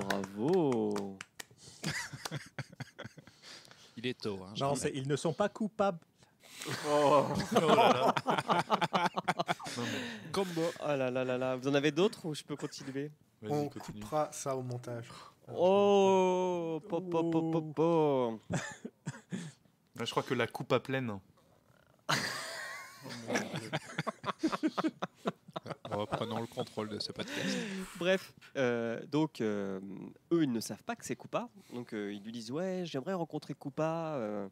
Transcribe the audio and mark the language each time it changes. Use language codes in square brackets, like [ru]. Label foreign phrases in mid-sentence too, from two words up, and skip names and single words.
[fr] bravo. Il est tôt. Hein, Non, ils ne sont pas coupables. Oh, Oh là là. Non, mais Combo. Oh là là là là. Vous en avez d'autres ou je peux continuer? vas-y, On continue. coupera ça au montage. Oh, po, po, po, po, po. Là, je crois que la coupe à pleine. Reprenons le contrôle de ce podcast. Bref, donc eux, ils ne savent pas que c'est Koopa. Donc ils lui disent ouais, j'aimerais rencontrer Koopa.